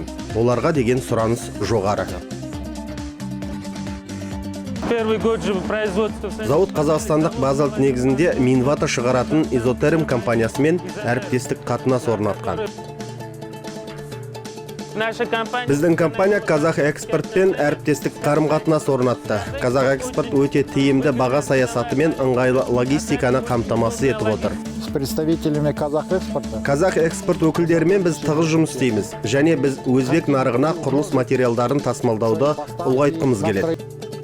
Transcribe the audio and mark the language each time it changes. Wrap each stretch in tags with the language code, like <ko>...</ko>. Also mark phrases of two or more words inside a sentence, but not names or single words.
<kk>Оларға деген сұраныс жоғары. Зауыт қазақстандық базалық негізінде Минвата шығаратын Изотерм компаниясымен әріптестік қатынас орнатқан. Біздің компания Казах экспортпен әріптестік қарым-қатынас орнатты. Казах экспорт өте тиімді баға саясаты мен ыңғайлы логистиканы қамтамасыз етіп отыр.</kk> <ru>С представителями Казах экспорта.</ru> <kk>Казах экспорт өкілдерімен біз тығыз жұмыс істейміз, және біз өзбек нарығына құрылыс материалдарын тасымалдауды ұлғайтқымыз келеді.</kk>